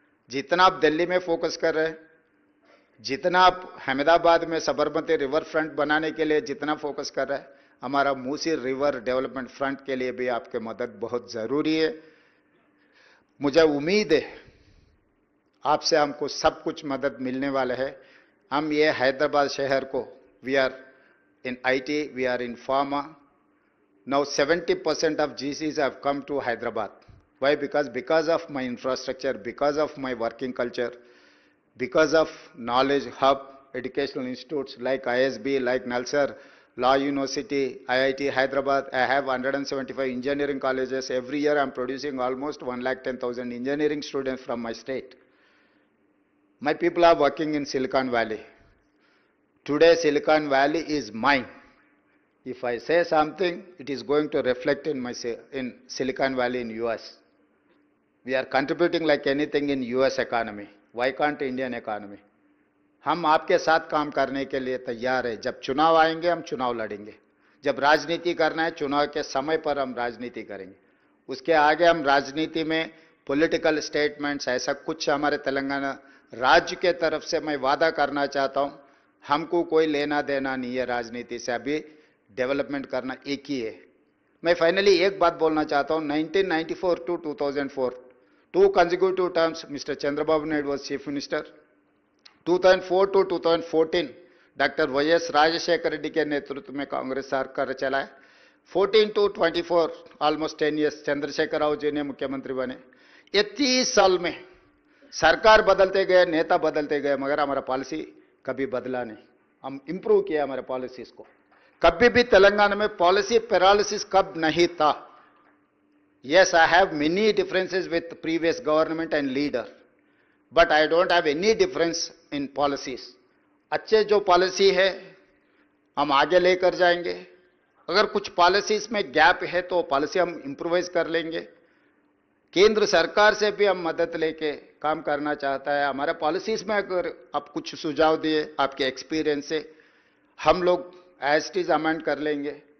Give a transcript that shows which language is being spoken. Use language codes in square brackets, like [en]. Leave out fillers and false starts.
[hi] जितना आप दिल्ली में फोकस कर रहे हैं, जितना आप अहमदाबाद में सबरमती रिवर फ्रंट बनाने के लिए जितना फोकस कर रहे हैं, हमारा मूसी रिवर डेवलपमेंट फ्रंट के लिए भी आपके मदद बहुत जरूरी है। मुझे उम्मीद है आपसे हमको सब कुछ मदद मिलने वाला है। हम ये हैदराबाद शहर को, [en] We are in IT, we are in pharma. Now 70% of GCs have come to Hyderabad. Why? Because of my infrastructure, because of my working culture, because of knowledge hub, educational institutes like ISB, like Nalsar, Law University, IIT Hyderabad. I have 175 engineering colleges. Every year I'm producing almost 110,000 engineering students from my state. My people are working in Silicon Valley. Today Silicon Valley is mine. If I say something, it is going to reflect in Silicon Valley in US. We are contributing like anything in US economy. Why can't Indian economy? [hi] हम आपके साथ काम करने के लिए तैयार है। जब चुनाव आएंगे हम चुनाव लड़ेंगे, जब राजनीति करना है चुनाव के समय पर हम राजनीति करेंगे। उसके आगे हम राजनीति में पॉलिटिकल स्टेटमेंट्स ऐसा कुछ हमारे तेलंगाना राज्य के तरफ से मैं वादा करना चाहता हूं, हमको कोई लेना देना नहीं है राजनीति से। अभी डेवलपमेंट करना एक ही है। मैं फाइनली एक बात बोलना चाहता हूं, [en] 1994 to 2004 2 consecutive terms [hi] mister Chandrababu Naidu [en] Was chief minister. [hi] 2004 to 2014 doctor YS Rajshekhar Reddy के नेतृत्व में कांग्रेस सरकार चलाए। 14 to 24 almost 10 years Chandrashekhar Rao ji ने मुख्यमंत्री बने। ये 30 साल में सरकार बदलते गए, नेता बदलते गए, मगर हमारा पॉलिसी कभी बदला नहीं। हम इंप्रूव किया हमारे पॉलिसीज को। कभी भी तेलंगाना में पॉलिसी पैरालिसिस कब नहीं था। [en] Yes, I have many differences with previous government and leader, but I don't have any difference in policies. [hi] अच्छे जो पॉलिसी है हम आगे लेकर जाएंगे। अगर कुछ पॉलिसीज में गैप है तो पॉलिसी हम इम्प्रोवाइज कर लेंगे। केंद्र सरकार से भी हम मदद लेके काम करना चाहता है। हमारे पॉलिसीज में अगर आप कुछ सुझाव दिए आपके एक्सपीरियंस से, हम लोग [en] as it is [hi] अमेंड कर लेंगे।